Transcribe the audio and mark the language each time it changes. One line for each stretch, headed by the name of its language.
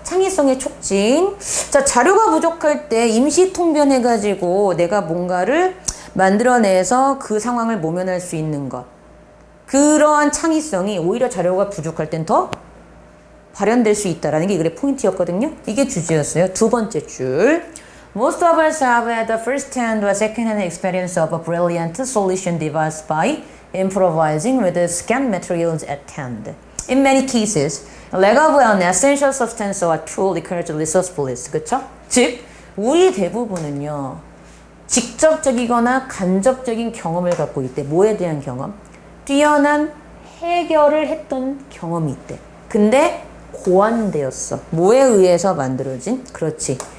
Korean: 창의성의 촉진. 자, 자료가 부족할 때 임시 통변해가지고 내가 뭔가를 만들어내서 그 상황을 모면할 수 있는 것. 그러한 창의성이 오히려 자료가 부족할 땐 더 발현될 수 있다라는 게 이 글의 포인트였거든요. 이게 주제였어요. 두 번째 줄.
English: Most of us have had a first-hand or second-hand experience of a brilliant solution devised by improvising with the scant materials at hand. In many cases, lack of an essential substance or tool encourages resourcefulness.
Korean: 그쵸? 즉, 우리 대부분은요, 직접적이거나 간접적인 경험을 갖고 있대. 뭐에 대한 경험? 뛰어난 해결을 했던 경험이 있대. 근데 고안되었어. 뭐에 의해서 만들어진? 그렇지.